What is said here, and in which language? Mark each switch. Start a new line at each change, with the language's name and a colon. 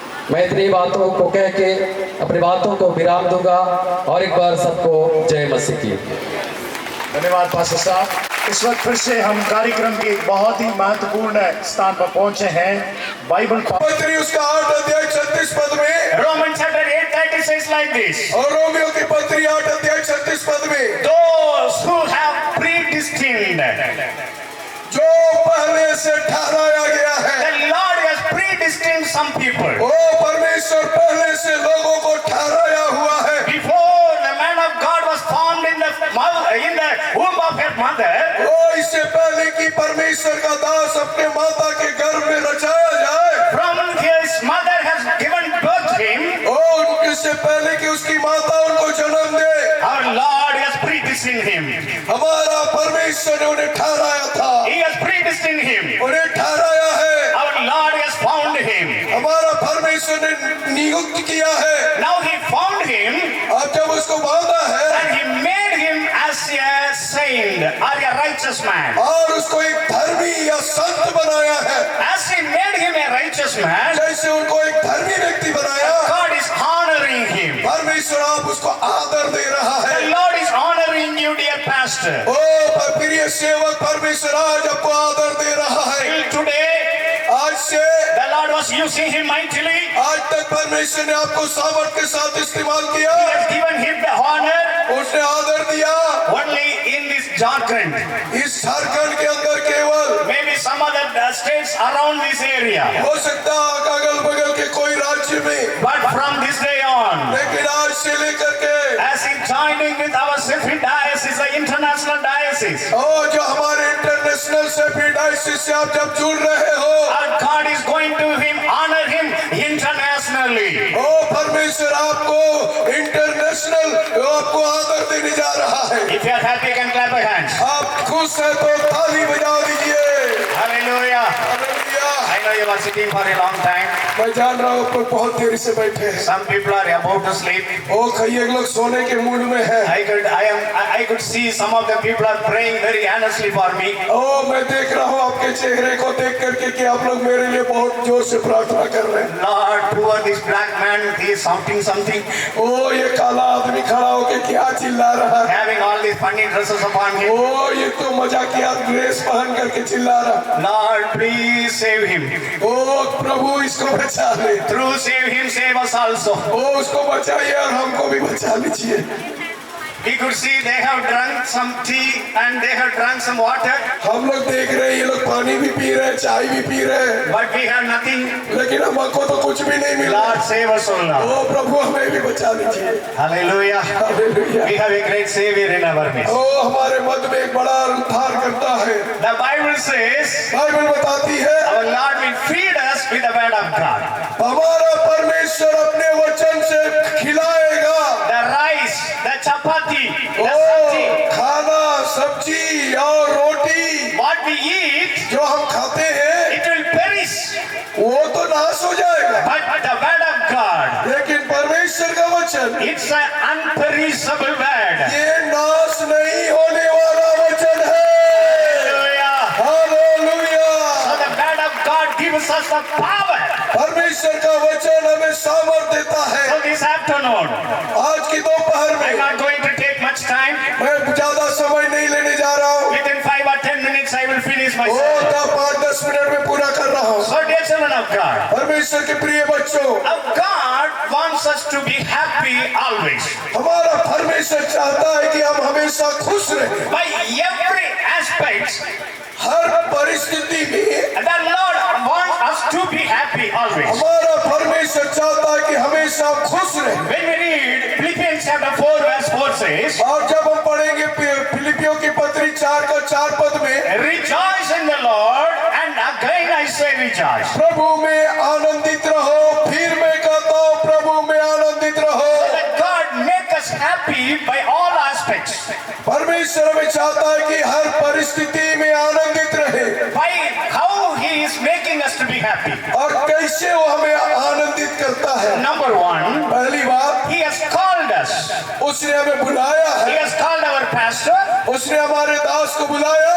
Hindi: मैं इतनी बातों को कह के अपनी बातों को विराम दूंगा और एक बार सबको जय मसीह की। धन्यवाद पास्टर साहब। इस वक्त फिर से हम कार्यक्रम के एक बहुत ही महत्वपूर्ण स्थान पर पहुंचे हैं। बाइबल पत्री उसका 8 अध्याय 36 पद में,
English: Roman chapter 8:30 says like this,
Hindi: और रोमियो की पत्री 8 अध्याय 36 पद में,
English: those who have predestined,
Hindi: जो पहले से ठहराया गया है,
English: the Lord has predestined some people,
Hindi: ओ परमेश्वर पहले से लोगों को ठहराया हुआ है।
English: before the man of God was formed in the womb of her mother,
Hindi: ओ इससे पहले कि परमेश्वर का दास अपने माता के गर्भ में रचाया जाए,
English: from his mother has given birth to him,
Hindi: ओ इससे पहले कि उसकी माता उनको जन्म दे,
English: our Lord has predestined him.
Hindi: हमारा परमेश्वर ने उन्हें ठहराया था,
English: He has predestined him.
Hindi: उन्हें ठहराया है,
English: Our Lord has found him.
Hindi: हमारा परमेश्वर ने नियुक्त किया है।
English: Now he found him
Hindi: अब जब उसको बांधा है
English: and he made him as a saint or a righteous man.
Hindi: और उसको एक धर्मी या संत बनाया है,
English: As he made him a righteous man,
Hindi: जैसे उनको एक धर्मी व्यक्ति बनाया,
English: God is honoring him.
Hindi: परमेश्वर आप उसको आदर दे रहा है।
English: The Lord is honoring you, dear pastor.
Hindi: ओ प्रिय सेवक, परमेश्वर आज आपको आदर दे रहा है।
English: Till today,
Hindi: आज से
English: the Lord was using him mightily.
Hindi: आज तक परमेश्वर ने आपको सामर्थ के साथ इस्तेमाल किया,
English: He has given him the honor
Hindi: उसने आदर दिया।
English: only in this Jharkhand.
Hindi: इस झारखंड के अंदर केवल,
English: Maybe some other states around this area.
Hindi: हो सकता है अगल बगल के कोई राज्य में,
English: But from this day on,
Hindi: लेकिन आज से लेकर के
English: as he joining with our Sheffield Diocese, the international diocese,
Hindi: ओ जो हमारे इंटरनेशनल शेफील्ड डायोसीस से आप जब जुड़ रहे हो,
English: our God is going to honor him internationally.
Hindi: ओ परमेश्वर आपको इंटरनेशनल आपको आदर देने जा रहा है।
English: If you are happy, you can clap your hands.
Hindi: आप खुश हैं तो ताली बजा दीजिए।
English: Hallelujah.
Hindi: Hallelujah.
English: I know you are sitting for a long time.
Hindi: मैं जान रहा हूँ आप बहुत देर से बैठे हैं।
English: Some people are about to sleep.
Hindi: ओ कई लोग सोने के मूड में हैं।
English: I could see some of the people are praying very earnestly for me.
Hindi: ओ मैं देख रहा हूँ आपके चेहरे को देख करके कि आप लोग मेरे लिए बहुत जोर से प्रार्थना कर रहे हैं।
English: Lord, poor this black man, he is shouting something,
Hindi: ओ ये काला आदमी खड़ा होके क्या चिल्ला रहा है?
English: having all these funny dresses upon him.
Hindi: ओ ये तो मजाकिया ड्रेस पहन करके चिल्ला रहा।
English: Lord, please save him.
Hindi: ओ प्रभु इसको बचा ले।
English: Through save him, save us also.
Hindi: ओ उसको बचाइए और हमको भी बचा लीजिए।
English: We could see they have drunk some tea and they have drunk some water.
Hindi: हम लोग देख रहे हैं ये लोग पानी भी पी रहे हैं, चाय भी पी रहे हैं,
English: But we have nothing.
Hindi: लेकिन हमको तो कुछ भी नहीं मिला।
English: Lord, save us, O Lord.
Hindi: ओ प्रभु हमें भी बचा लीजिए।
English: Hallelujah.
Hindi: Hallelujah.
English: We have a great Savior in our midst.
Hindi: ओ हमारे मध्य में एक बड़ा उद्धार करता है।
English: The Bible says
Hindi: बाइबल बताती है
English: our Lord will feed us with the word of God.
Hindi: हमारा परमेश्वर अपने वचन से खिलाएगा।
English: The rice, the chapati, the ओ
Hindi: sabji, खाना, सब्जी और रोटी
English: what we eat,
Hindi: जो हम खाते हैं
English: it will perish.
Hindi: वो तो नाश हो जाएगा,
English: But the word of God,
Hindi: लेकिन परमेश्वर का वचन
English: it's an unperishable word.
Hindi: ये नाश नहीं होने वाला वचन है।
English: Hallelujah.
Hindi: Hallelujah.
English: So the word of God gives us the power.
Hindi: परमेश्वर का वचन हमें सामर्थ देता है।
English: So this afternoon,
Hindi: आज की दोपहर
English: I'm
Hindi: में
English: not going to take much time.
Hindi: मैं ज्यादा समय नहीं लेने जा रहा हूँ।
English: Within 5 or 10 minutes, I will finish my
Hindi: वो
English: sermon.
Hindi: 5-10 मिनट में पूरा कर रहा हूँ।
English: So dear children of God,
Hindi: परमेश्वर के प्रिय बच्चों,
English: God wants us to be happy always.
Hindi: हमारा परमेश्वर चाहता है कि हम हमेशा खुश रहें।
English: By every aspect,
Hindi: हर परिस्थिति में
English: the Lord wants us to be happy always.
Hindi: हमारा परमेश्वर चाहता है कि हमेशा खुश रहें।
English: When we read Philippians chapter 4 verse 4 says,
Hindi: और जब हम पढ़ेंगे फिलिपियों की पत्री 4 पद में,
English: rejoice in the Lord, and again I say rejoice.
Hindi: प्रभु में आनंदित रहो। फिर मैं कहता हूँ प्रभु में आनंदित रहो।
English: That God make us happy by all aspects.
Hindi: परमेश्वर हमें चाहता है कि हर परिस्थिति में आनंदित रहे।
English: By how He is making us to be happy.
Hindi: और कैसे वो हमें आनंदित करता है?
English: Number one,
Hindi: पहली बात,
English: He has called us.
Hindi: उसने हमें बुलाया
English: He
Hindi: है।
English: has called our pastor.
Hindi: उसने हमारे दास को बुलाया।